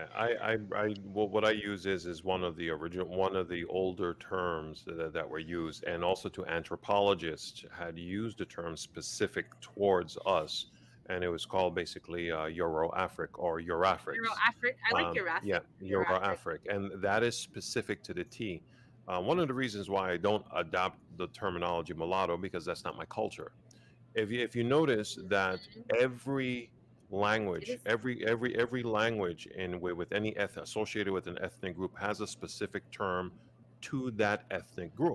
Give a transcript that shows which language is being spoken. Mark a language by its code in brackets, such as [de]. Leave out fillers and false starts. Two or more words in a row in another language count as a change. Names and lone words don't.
[en] Well, what I use is one of the one of the older terms that were used, and also to anthropologists had used a term specific towards us, and it was called basically Euro-Afric or Euro Eurafrics. Afric. I like your Yeah, Afric. Euro Afric. Euro-Afric, and that is specific to the T. One of the reasons why I don't adopt the terminology mulatto because that's not my culture. If you notice that every It language, is. every language in with any associated with an ethnic group has a specific term to that ethnic group.